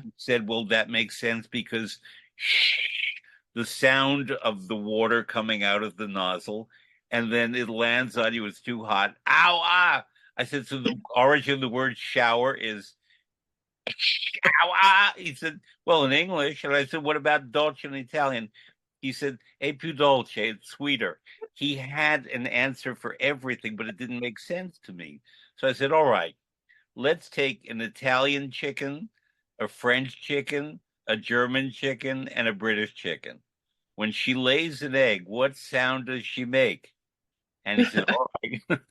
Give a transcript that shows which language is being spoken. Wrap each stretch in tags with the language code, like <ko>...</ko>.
<en>he said, well, that makes sense because the sound of the water coming out of the nozzle, and then it lands on you, it's too hot. Ow, ah. I said, so the origin of the word shower is ow, ah. He said, well, in English. And I said, what about dolce in Italian? He said,</en> <it>è più dolce,</it> <en>it's sweeter. He had an answer for everything, but it didn't make sense to me. So I said, all right, let's take an Italian chicken, a French chicken, a German chicken, and a British chicken. When she lays an egg, what sound does she make? And he said, all right.</en>